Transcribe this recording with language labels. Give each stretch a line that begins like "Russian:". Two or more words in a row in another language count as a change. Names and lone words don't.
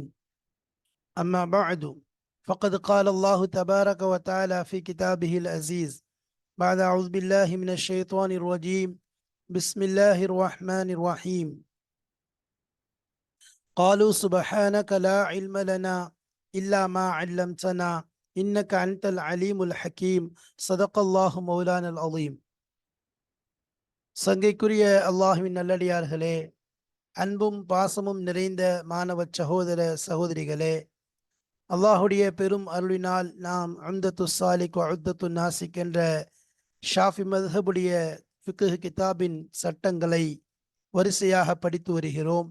Arabic: أما بعد، فقد قال الله تبارك وتعالى في كتابه العزيز بعد أعوذ بالله من الشيطان الرجيم. بسم الله الرحمن الرحيم. قالوا سبحانك لا علم لنا إلا ما علمتنا إنك أنت العليم الحكيم. صدق الله مولانا العظيم.
Tamil: சங்கைக்குரிய அல்லாஹுவின் நல்லடியார்களே, அன்பும் பாசமும் நிறைந்த மாணவ சகோதர சகோதரிகளே, அல்லாஹுடைய பெரும் அருளினால் நாம் உம்தத்து சாலிக் உத்தத்து நாசிக் என்ற ஷாஃபி மத்ஹபுடைய ஃபிக்ஹ் கிதாபின் சட்டங்களை வரிசையாக படித்து வருகிறோம்.